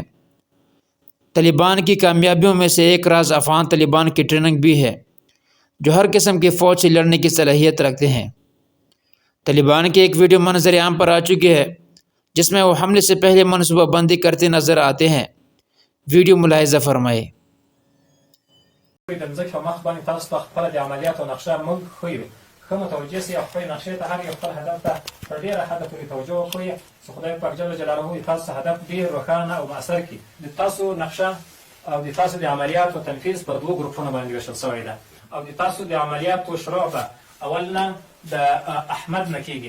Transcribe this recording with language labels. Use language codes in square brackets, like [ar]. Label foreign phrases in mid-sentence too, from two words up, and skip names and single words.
[ur] طالبان کی کامیابیوں میں سے ایک راز افغان طالبان کی ٹریننگ بھی ہے، جو ہر قسم کی فوج سے لڑنے کی صلاحیت رکھتے ہیں. طالبان کی ایک ویڈیو منظر عام پر آ چکی ہے، جس میں وہ حملے سے پہلے منصوبہ بندی کرتے نظر آتے ہیں. ویڈیو ملاحظہ فرمائے. [ps] د ځمکې په مخ باندې تاسو ته خپله د عملیاتو نقشه موږ ښیو. ښه متوجه سئ او خپلې نقشې ته هر یو خپل هدف ته تر ډېره حده پورې توجه وکړئ چې خدای پاک جل جلاله تاسو ته هدف ډېر روښانه او مؤثر کړي. د تاسو نقشه او د تاسو د عملیاتو تنفیذ پر دوو ګروپونو باندې ویشل شوی ده او د تاسو د عملیاتو شروع به اول نه د احمد نه کېږي.